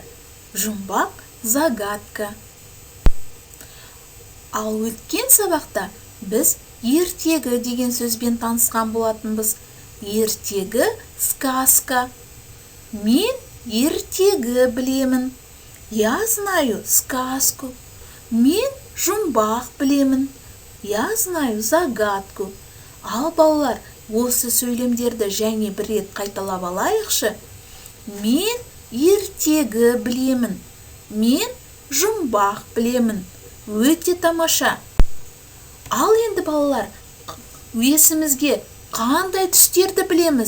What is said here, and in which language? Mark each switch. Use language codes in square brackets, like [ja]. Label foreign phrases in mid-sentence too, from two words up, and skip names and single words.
[kk] Жұмбақ загадка. Ал өткен сабақта біз ертегі деген сөзбен танысқан болатынбыз. Ертегі сказка. Мен ертегі білемін. [ru] Я знаю сказку. [kk] Мен жұмбақ білемін. [ru] Я знаю загадку. [kk] Ал балалар, осы сөйлемдерді және бір рет қайталап алайықшы. Мен ертегі білемін. Мен жұмбақ білемін. Өте тамаша. Ал енді балалар, есімізге қандай түстерді білеміз?